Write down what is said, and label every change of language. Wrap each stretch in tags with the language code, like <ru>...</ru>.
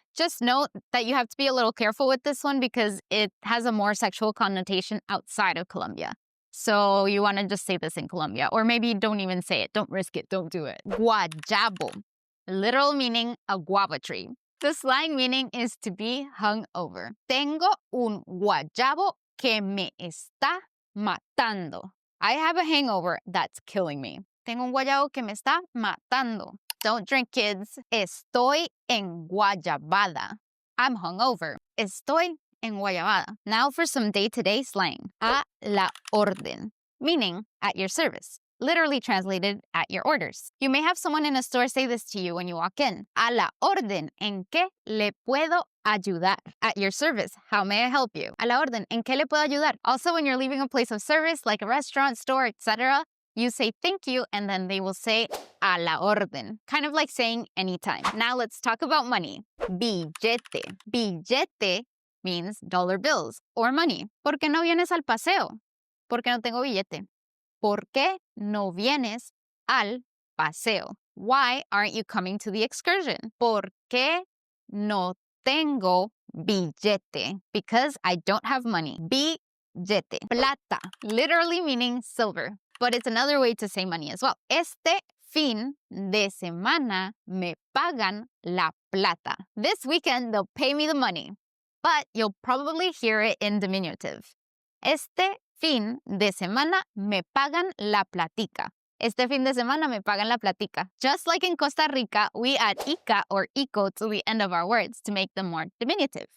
<en>Just note that you have to be a little careful with this one because it has a more sexual connotation outside of Colombia. So you want to just say this in Colombia. Or maybe don't even say it. Don't risk it. Don't do it. Guayabo. Literal meaning a guava tree. The slang meaning is to be hung over.</en> <es>Tengo un guayabo que me está matando.</es> <en>I have a hangover that's killing me.</en> <es>Tengo un guayabo que me está matando.</es> <en>Don't drink, kids.</en> <es>Estoy en guayabada.</es> <en>I'm hungover.</en> <es>Estoy en guayabada.</es> <en>Now for some day-to-day slang. A la orden, meaning at your service. Literally translated at your orders. You may have someone in a store say this to you when you walk in.</en> <es>A la orden, ¿en qué le puedo ayudar?</es> <en>At your service, how may I help you?</en> <es>A la orden, ¿en qué le puedo ayudar?</es> <en>Also, when you're leaving a place of service, like a restaurant, store, etc., you say thank you, and then they will say a la orden. Kind of like saying anytime. Now let's talk about money. Billete. Billete means dollar bills or money.</en> <es>¿Por qué no vienes al paseo? Porque no tengo billete. ¿Por qué no vienes al paseo?</es> <en>Why aren't you coming to the excursion?</en> <es>¿Por qué no tengo billete?</es> <en>Because I don't have money. Billete. Plata. Literally meaning silver. But it's another way to say money as well.</en> <es>Este fin de semana me pagan la plata.</es> <en>This weekend, they'll pay me the money. But you'll probably hear it in diminutive.</en> <es>Este fin de semana me pagan la platica. Este fin de semana me pagan la platica.</es> <en>Just like in Costa Rica, we add ica or ico to the end of our words to make them more diminutive.</en>